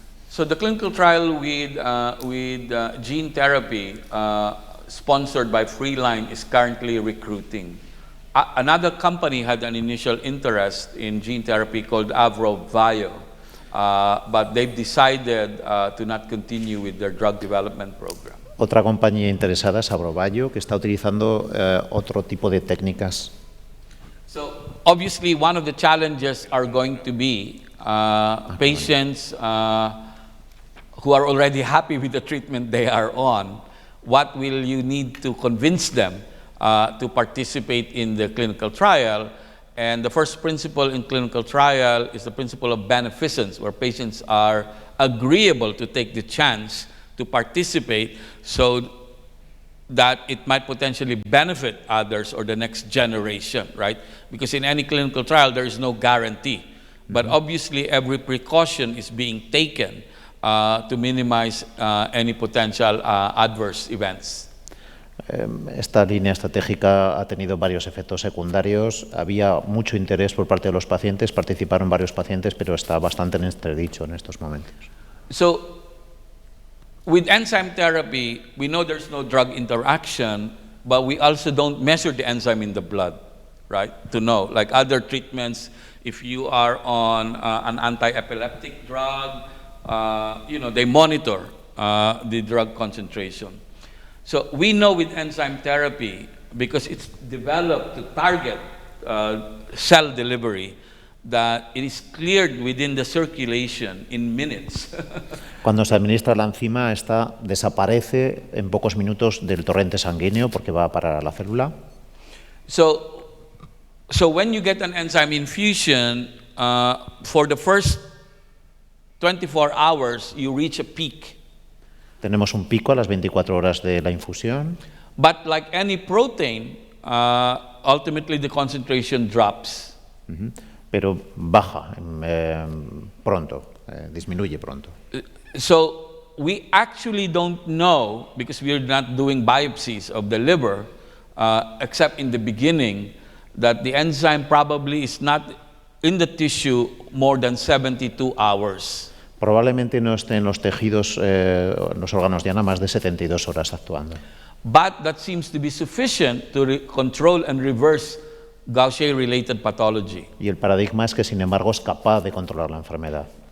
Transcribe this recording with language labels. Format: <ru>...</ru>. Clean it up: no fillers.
<en>So the clinical trial with gene therapy sponsored by Freeline is currently recruiting. Another company had an initial interest in gene therapy called AvroBio, but they've decided to not continue with their drug development program.</en> <es>Otra compañía interesada es AvroBio, que está utilizando otro tipo de técnicas.</es> <en>So obviously one of the challenges are going to be patients who are already happy with the treatment they are on. What will you need to convince them to participate in the clinical trial? And the first principle in clinical trial is the principle of beneficence, where patients are agreeable to take the chance to participate so that it might potentially benefit others or the next generation, right? Because in any clinical trial, there is no guarantee. But obviously, every precaution is being taken to minimize any potential adverse events.</en> <es>Esta línea estratégica ha tenido varios efectos secundarios. Había mucho interés por parte de los pacientes, participaron varios pacientes, pero está bastante en entredicho en estos momentos.</es> <en>So, with enzyme therapy, we know there's no drug interaction, but we also don't measure the enzyme in the blood, right? To know, like other treatments, if you are on an anti-epileptic drug, they monitor the drug concentration. So we know with enzyme therapy, because it's developed to target cell delivery, that it is cleared within the circulation in minutes.</en> <es>Cuando se administra la enzima, esta desaparece en pocos minutos del torrente sanguíneo porque va para la célula.</es> <en>So when you get an enzyme infusion, for the first 24 hours, you reach a peak.</en> <es>Tenemos un pico a las 24 horas de la infusión.</es> <en>But like any protein, ultimately the concentration drops.</en> <es>Pero baja pronto, disminuye pronto.</es> <en>So we actually don't know, because we're not doing biopsies of the liver, except in the beginning, that the enzyme probably is not in the tissue more than 72 hours.</en> <es>Probablemente no esté en los tejidos, los órganos diana, más de 72 horas actuando.</es> <en>but that seems to be sufficient to control and reverse Gaucher-related pathology.</en> <es>Y el paradigma es que, sin embargo, es capaz de controlar la enfermedad.</es>